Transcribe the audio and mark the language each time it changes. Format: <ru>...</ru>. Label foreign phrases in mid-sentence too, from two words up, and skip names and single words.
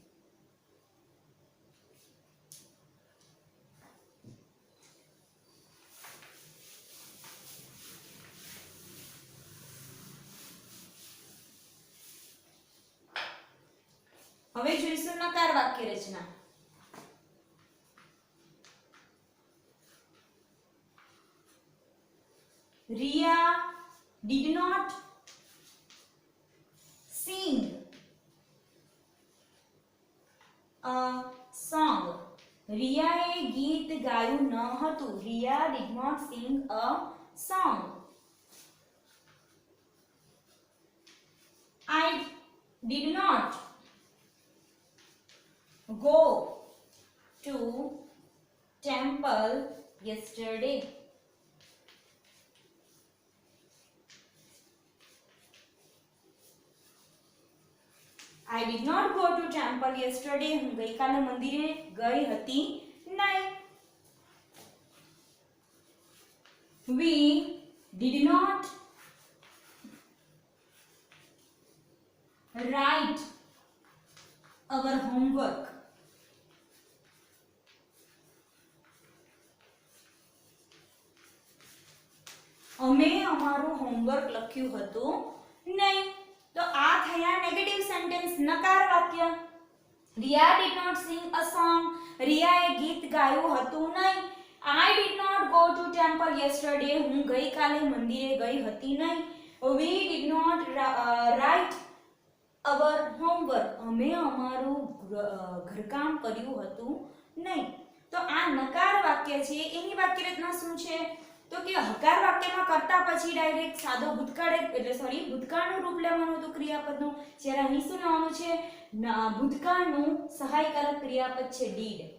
<gu>હવે જોઈશું નકાર વાક્ય રચના.</gu> <en>Riya did not sing a song.</en> <gu>રિયાએ ગીત ગાયું ન હતું.</gu> <en>Riya did not sing a song. I did not go to temple yesterday. I did not go to temple yesterday.</en> <gu>હું ગઈકાલે મંદિરે ગઈ હતી નહીં.</gu> <en>We did not write our homework.</en> <gu>અમે અમારું હોમવર્ક લખ્યું હતું નહીં. તો આ થયા</gu> <en>negative sentence</en> <gu>નકાર વાક્ય.</gu> <en>Riya did not sing a song.</en> <gu>રિયાએ ગીત ગાયું હતું નહીં.</gu> <en>I did not go to temple yesterday.</en> <gu>હું ગઈકાલે મંદિરે ગઈ હતી નહીં.</gu> <en>We did not write our homework.</en> <gu>અમે અમારું ઘરકામ કર્યું હતું નહીં. તો આ નકાર વાક્ય છે. એની વાક્ય રચના શું છે તો કે હકાર વાક્યમાં કરતા પછી ડાયરેક્ટ સાદો ભૂતકાળ એટલે ભૂતકાળનું રૂપ લેવાનું હતું ક્રિયાપદનું. જ્યારે અહીં શું લેવાનું છે ભૂતકાળનું સહાયકારક ક્રિયાપદ છે did.</gu>